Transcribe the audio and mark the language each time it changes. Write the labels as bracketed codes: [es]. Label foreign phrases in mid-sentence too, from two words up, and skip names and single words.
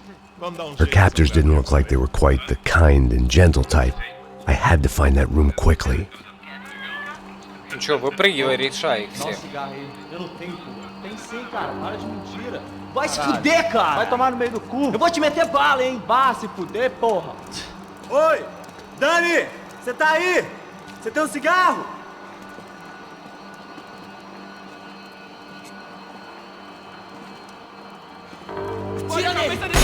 [en] Her captors didn't look like they were quite the kind and gentle type. I had to find that room quickly. [ru] Ну чё, выпрыгивай, решай их всех. [pt] Eu não tenho, pô. Tem sim, cara. Para de mentira. Vai se fuder, cara. Vai tomar no meio do cu. Eu vou te meter bala, hein. Vá se fuder, porra. Oi, Dani, você tá aí? Você tem um cigarro? Tira nele.